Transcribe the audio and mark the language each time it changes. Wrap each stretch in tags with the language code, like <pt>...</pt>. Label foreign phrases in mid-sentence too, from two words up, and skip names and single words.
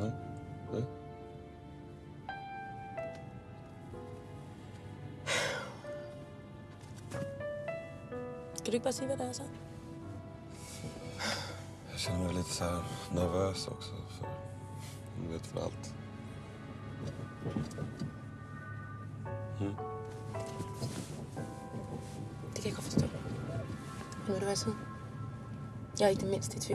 <da>Nej. Ja. Kan du ikke bare sige, hvad det er så?</da> <sv>Jag känner mig lite så här nervös också. För man vet väl allt. Mm.</sv> <da>Det kan jeg godt forstå. Men ved du hvad, så? Jeg er ikke det mindste i tvivl.</da>